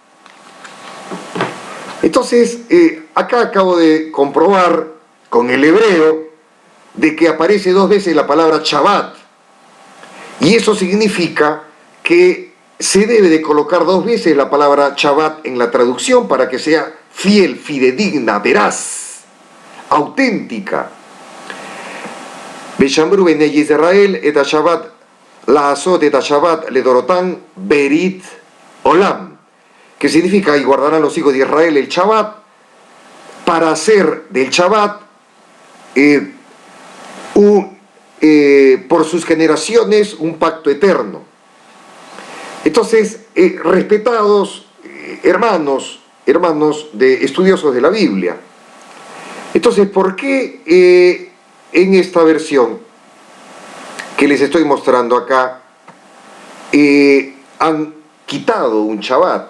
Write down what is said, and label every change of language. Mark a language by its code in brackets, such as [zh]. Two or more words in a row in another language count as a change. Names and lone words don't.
[es] Entonces, acá acabo de comprobar con el hebreo de que aparece 2 veces la palabra Shabbat, y eso significa que se debe de colocar 2 veces la palabra Shabbat en la traducción para que sea fiel, fidedigna, veraz, auténtica. [he] ושמרו בני ישראל את השבת לעשות את השבת לדורותם ברית עולם, [es] que significa y guardarán los hijos de Israel el Shabbat para hacer del Shabbat por sus generaciones un pacto eterno. Entonces, respetados hermanos de estudiosos de la Biblia, entonces, ¿por qué en esta versión que les estoy mostrando acá han quitado un Shabbat.